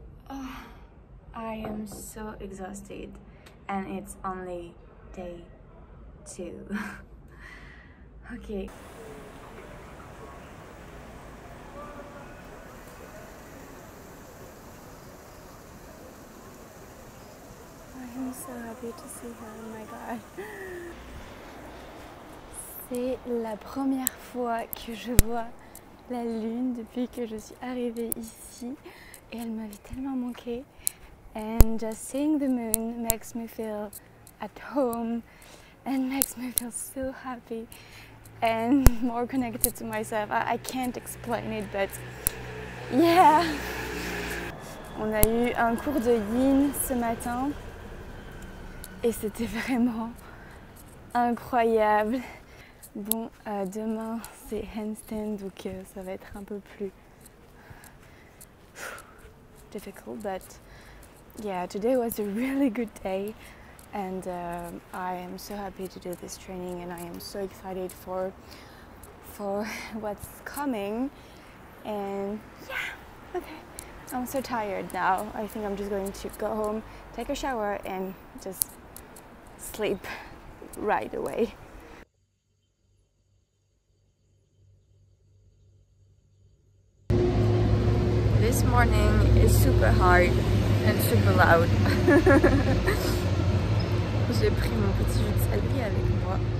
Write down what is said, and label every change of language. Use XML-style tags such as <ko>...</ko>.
<en>Oh, I am so exhausted and it's only day 2. Okay. I'm so happy to see her, oh my god.</en> <fr>C'est la première fois que je vois la lune depuis que je suis arrivée ici et elle m'avait tellement manqué.</fr> <en>And just seeing the moon makes me feel at home and makes me feel so happy and more connected to myself. I can't explain it, but yeah.</en> <fr>On a eu un cours de yin ce matin et c'était vraiment incroyable. Bon, demain c'est handstand, donc ça va être un peu</fr> <en>plus difficult, but yeah, today was a really good day and I am so happy to do this training and I am so excited for what's coming. And yeah, okay, I'm so tired now. I think I'm just going to go home, take a shower and just sleep right away. This morning is super hard and super loud.</en> <fr>J'ai pris mon petit jus de céleri avec moi.</fr>